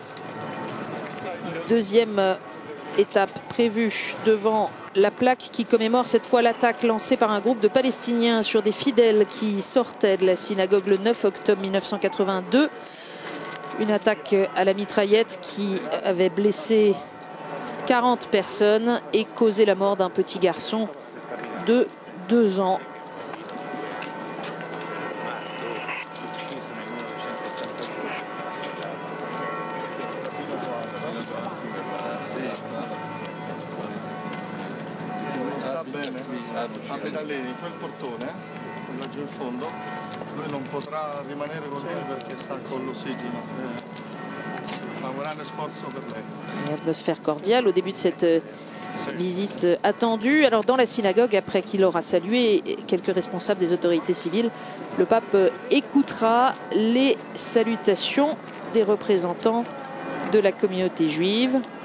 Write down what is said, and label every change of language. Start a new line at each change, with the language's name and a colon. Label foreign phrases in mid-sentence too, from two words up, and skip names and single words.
French: Deuxième étape prévue devant la plaque qui commémore cette fois l'attaque lancée par un groupe de Palestiniens sur des fidèles qui sortaient de la synagogue le 9 octobre 1982. Une attaque à la mitraillette qui avait blessé 40 personnes et causé la mort d'un petit garçon de 2 ans.
Italian: A pedalare in quel portone, laggiù in fondo, lui non potrà rimanere con lui perché sta con l'ossigeno. Fa un grande sforzo per lei.
French: Une atmosphère cordiale au début de cette visite attendue. Alors dans la synagogue, après qu'il aura salué quelques responsables des autorités civiles, le pape écoutera les salutations des représentants de la communauté juive.